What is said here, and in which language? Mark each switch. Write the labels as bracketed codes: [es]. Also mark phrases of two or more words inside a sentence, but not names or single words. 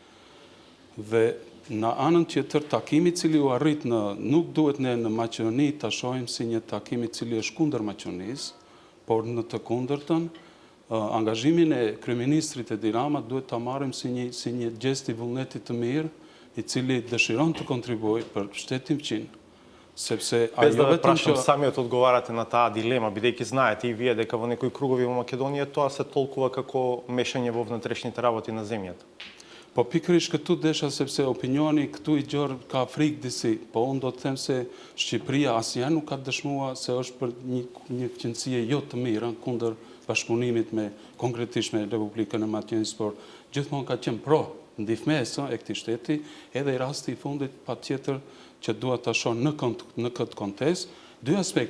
[sq] Dhe në anën tjetër, takimi i cili u arrit nuk duhet ne në Maqedoni ta shohim si një takim i cili është kundër Maqedonisë, por në të kundërtën, angazhimin e kryeministrit Edi Rama duhet ta marrim si një gjest i vullnetit të mirë, i cili dëshiron të kontribuojë për shtetin fqin. Sepse [mk] без да ве прашам самиот одговарате на таа дилема, бидејќи знаете и вие дека во некои кругови во Македонија тоа се толкува како мешање во внатрешните работи на земјата. [sq] Po pikërisht këtu desha sepse opinioni këtu i gjor ka frikë disi, po unë do të them se Shqipëria asnjëherë nuk ka dëshmuar se është për një qëndësie jo të mirë kundër bashkëpunimit me konkretisht me Republikën e Maqedonisë, por gjithmonë ka qenë pro ndihmesë e këtij shteti, edhe i rasti i fundit patjetër që duhet ta shoh në këtë kontekst dy aspekte.